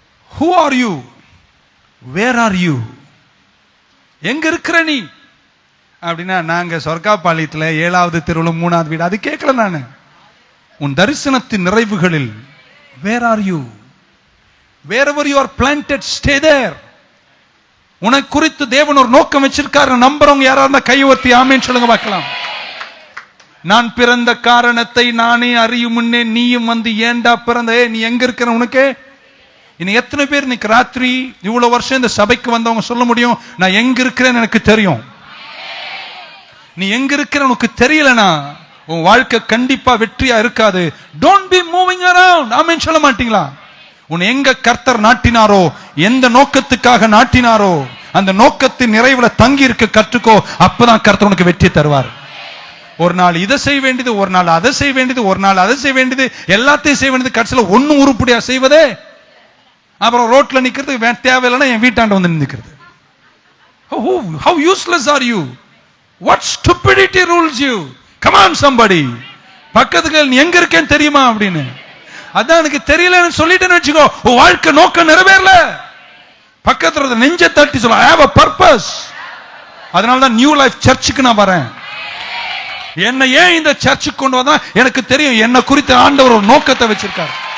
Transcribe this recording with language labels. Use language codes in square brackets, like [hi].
[en] Who are you? Where are you? [ta] எங்க இருக்கிற நீ அப்படின்னா, நாங்க சொர்க்காபாளையத்துல 7வது தெருவுல 3வது வீடு, அது கேட்கல நானு. உன் தரிசனத்தின் நிறைவுகளில் [en] where are you? Wherever you are planted, stay there. [ta] உனக்கு குறித்து தேவன் ஒரு நோக்கம் வச்சிருக்காரு. நம்புறவங்க யாரா இருந்தா கை உயர்த்தி ஆமென் சொல்லுங்க பார்க்கலாம். நான் பிறந்த காரணத்தை நானே அறியும் முன்னே நீயும் வந்து ஏண்டா பிறந்த, நீ எங்க இருக்கிற உனக்கு? இன்னும் எத்தனை பேர் இன்னைக்கு ராத்திரி இவ்வளவு வருஷம் இந்த சபைக்கு வந்தவங்க சொல்ல முடியும், நான் எங்க இருக்கிறேன்னு எனக்கு தெரியும். நீ எங்க இருக்கிற உனக்கு தெரியலனா உன் வாழ்க்கை கண்டிப்பா வெற்றியா இருக்காது. [en] Don't be moving around. [ta] ஆமென் சொல்ல மாட்டீங்களா? உன் எங்க கர்த்தர் நாட்டினாரோ, எந்த நோக்கத்துக்காக நாட்டினாரோ அந்த நோக்கத்தின் நிறைவுல தங்கி இருக்க கற்றுக்கோ. அப்பதான் கர்த்தர் உனக்கு வெற்றி தருவார். ஒரு நாள் இதை செய்ய வேண்டியது, ஒரு நாள் அதை செய்ய வேண்டியது, ஒரு நாள் அதை செய்ய வேண்டியது, எல்லாத்தையும் செய்ய வேண்டியது, கடைசியில ஒன்னும் உருப்படியா செய்வதே. அப்புறம் ரோட்ல நிக்கிறது தேவையில்லைன்னா என் வீட்டாண்ட வந்து நிக்கிறது. [en] How useless are you? What stupidity rules you? Come on somebody. [ta] பக்கத்துக்கு நீ எங்க இருக்கேன்னு தெரியுமா அப்படின்னு. அதான் எனக்கு தெரியலன்னு சொல்லிட்டேன்னு வச்சுக்கோ, உன் வாழ்க்கை நோக்கம் நிறைவேறல. பக்கத்துல நெஞ்ச தட்டி சொல்ல, [en] I have a purpose. [ta] அதனாலதான் நியூ லைஃப் சர்ச்சுக்கு நான் வரேன். என்ன ஏன் இந்த சர்ச்சுக்கு கொண்டு வந்தா எனக்கு தெரியும், என்ன குறித்து ஆண்டவர் ஒரு நோக்கத்தை வச்சிருக்காரு.